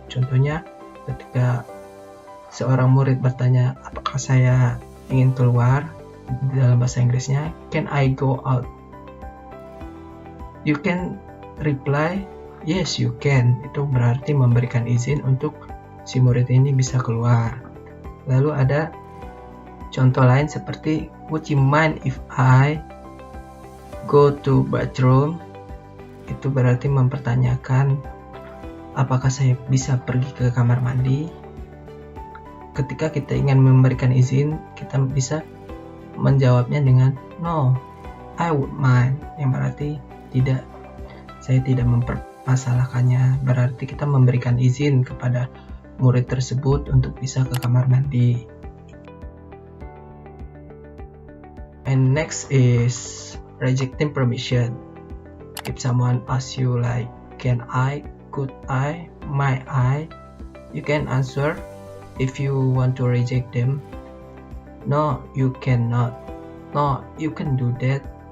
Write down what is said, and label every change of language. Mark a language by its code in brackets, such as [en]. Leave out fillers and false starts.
[id] Contohnya ketika seorang murid bertanya, apakah saya ingin keluar, dalam bahasa Inggrisnya, [en] can I go out? You can reply, yes you can. [id] Itu berarti memberikan izin untuk si murid ini bisa keluar. Lalu ada contoh lain seperti, [en] would you mind if I go to bathroom? [id] Itu berarti mempertanyakan apakah saya bisa pergi ke kamar mandi. Ketika kita ingin memberikan izin, kita bisa menjawabnya dengan [en] no, I would mind, [id] yang berarti tidak, saya tidak mempermasalahkannya. Berarti kita memberikan izin kepada murid tersebut untuk bisa ke kamar mandi. [en] And next is rejecting permission. If someone asks you like, can I, could I, might I, you can answer if you want to reject them. No, you cannot. No, you can do that.